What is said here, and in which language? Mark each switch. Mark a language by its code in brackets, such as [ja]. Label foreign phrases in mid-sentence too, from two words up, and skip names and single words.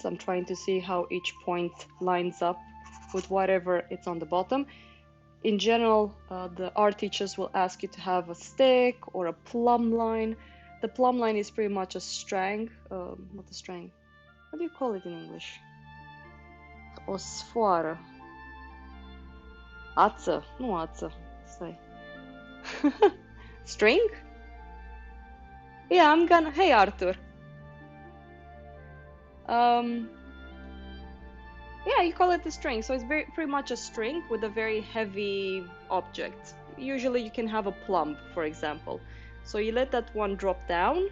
[en] I'm trying to see how each point lines up with whatever it's on the bottom. In general, the art teachers will ask you to have a stick or a plumb line. The plumb line is pretty much a strang. Not a strang. What do you call it in English? [ro] O sfoară. Ață. Nu ață. Stai. [en] String? Yeah, I'm gonna... Hey, Arthur. Yeah, you call it a string. So it's pretty much a string with a very heavy object. Usually you can have a plumb, for example. So you let that one drop down.